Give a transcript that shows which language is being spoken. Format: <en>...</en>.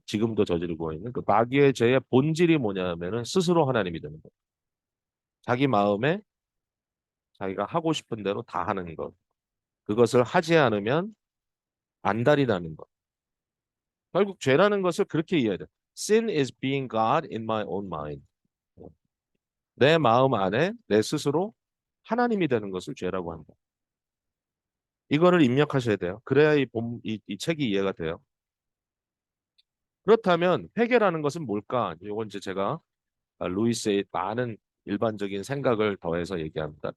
<ko>지금도 저지르고 있는 그 마귀의 죄의 본질이 뭐냐면은 스스로 하나님이 되는 거. 자기 마음에 자기가 하고 싶은 대로 다 하는 것. 그것을 하지 않으면 안달이 나는 것. 결국 죄라는 것을 그렇게 이해해야 돼.</ko> <en>Sin is being God in my own mind.</en> <ko>내 마음 안에 내 스스로 하나님이 되는 것을 죄라고 한다. 이거를 입력하셔야 돼요. 그래야 이 책이 이해가 돼요. 그렇다면 회개라는 것은 뭘까? 이건 이제 제가 루이스의 많은 일반적인 생각을 더해서 얘기합니다.</ko>